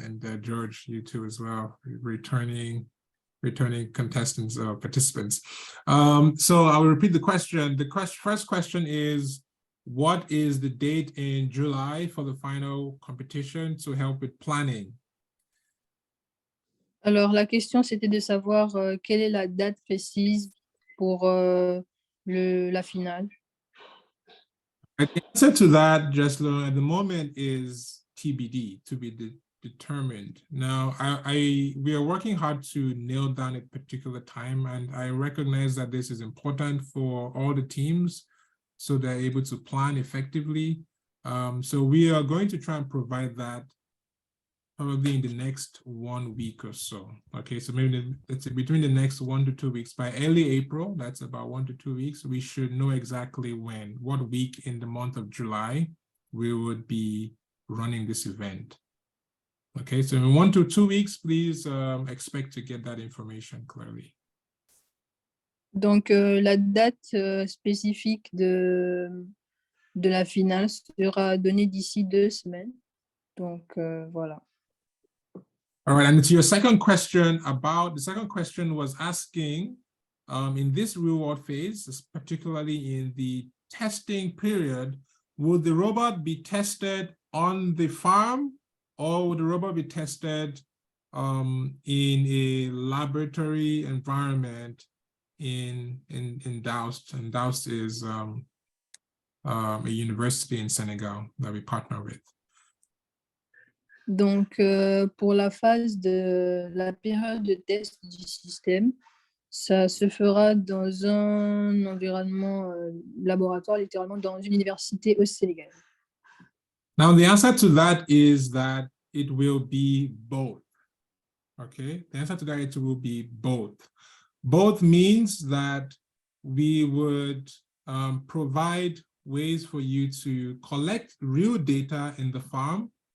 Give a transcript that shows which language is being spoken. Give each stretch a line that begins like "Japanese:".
English: And George, you too as well, returning contestants or participants. So I will repeat the question. The first question is, what is the date in July for the final competition to help with planning?
French: Alors, la question, c'était de savoir quelle est la date précise pour la finale.
English: The answer to that, Jeslo, at the moment is TBD, to be determined. Now, we are working hard to nail down a particular time, and I recognize that this is important for all the teams so they're able to plan effectively. So we are going to try and provide that probably in the next 1 week or so. Okay, so maybe let's say between the next 1 to 2 weeks, by early April, that's about 1 to 2 weeks, we should know exactly what week in the month of July we would be running this event. Okay, so in 1 to 2 weeks, please expect to get that information clearly.
French: Donc, la date spécifique de la finale sera donnée d'ici 2 semaines. Donc, voilà.
English: All right, and to your second question the second question was asking, in this real-world phase, particularly in the testing period, would the robot be tested on the farm, or would the robot be tested in a laboratory environment in Doust? And Doust is a university in Senegal that we partner with.
French: Donc, pour la phase de la période de test du système, ça se fera dans un environnement laboratoire, littéralement dans une université au Sénégal.
English: Now, the answer to that is that it will be both. Okay, the answer to that, it will be both. Both means that we would provide ways for you to collect real data in the farm.